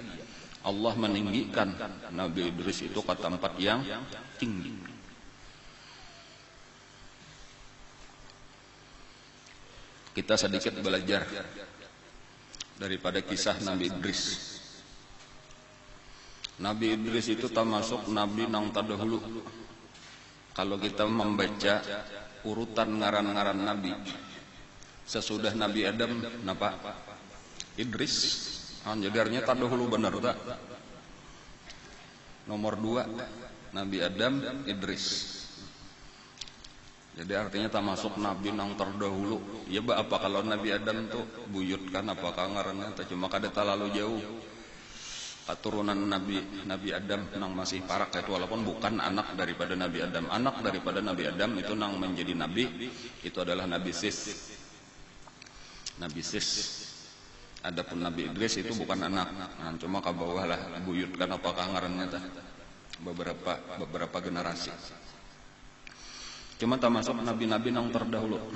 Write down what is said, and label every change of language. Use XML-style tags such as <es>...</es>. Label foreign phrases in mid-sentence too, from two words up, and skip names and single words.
<id>Allah meninggikan Nabi Idris itu ke tempat yang tinggi. kita sedikit belajar daripada kisah Nabi Idris. Nabi Idris itu termasuk nabi nang terdahulu. Kalau kita membaca urutan ngaran-ngaran nabi, sesudah Nabi Adam napa? Idris. Jadi artinya terdahulu benar tak? Nomor 2 Nabi Adam, Idris. Jadi artinya termasuk nabi nang terdahulu. Ya apa kalau Nabi Adam tuh buyut kan apakah ngarannya? Cuma kada terlalu jauh. Keturunan Nabi Adam nang masih parak itu, walaupun bukan anak daripada Nabi Adam. Anak daripada Nabi Adam itu nang menjadi nabi itu adalah Nabi Sis. Nabi Sis. Adapun Nabi Idris itu bukan anak. Nah, cuma ke bawah lah buyut kan apakah ngarannya tah. Beberapa generasi. Cuma termasuk nabi-nabi nang terdahulu.</id>